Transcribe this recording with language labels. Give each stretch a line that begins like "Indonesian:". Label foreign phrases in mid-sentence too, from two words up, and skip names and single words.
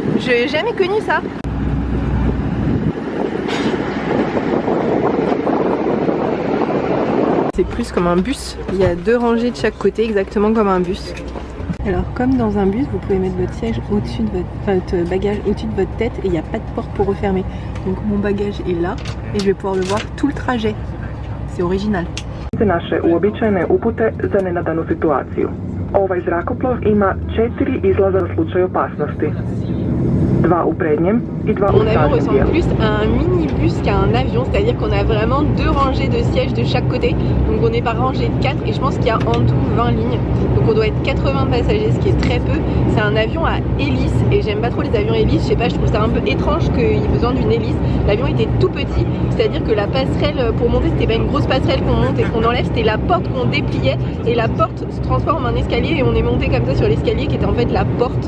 French: Je n'ai jamais connu ça. C'est plus comme un bus. Il y a 2 rangées de chaque côté, exactement comme un bus. Alors comme dans un bus, vous pouvez mettre votre siège au-dessus de votre bagage au-dessus de votre tête et il n'y a pas de porte pour refermer. Donc mon bagage est là et je vais pouvoir le voir tout le trajet. C'est original.
Croatian: Naše uobičajene upute za nenadanu situaciju. Ovaj zrakoplov ima 4 izlaza za slučaj opasnosti. 2 u prednjem i 2 u
French: Mon avion
Croatian: zadnjem
French: ressemble
Croatian: dijelu.
French: plus à un minibus qu'à un avion, c'est-à-dire qu'on a vraiment 2 rangées de sièges de chaque côté. Donc on est par rangée de 4 et je pense qu'il y a en tout 20 lignes. Donc on doit être 80 passagers, ce qui est très peu. C'est un avion à hélice et j'aime pas trop les avions hélices. Je sais pas, je trouve ça un peu étrange qu'il y ait besoin d'une hélice. L'avion était tout petit, c'est-à-dire que la passerelle pour monter, c'était pas une grosse passerelle qu'on monte et qu'on enlève, c'était la porte qu'on dépliait et la porte se transforme en un escalier et on est monté comme ça sur l'escalier qui était en fait la porte.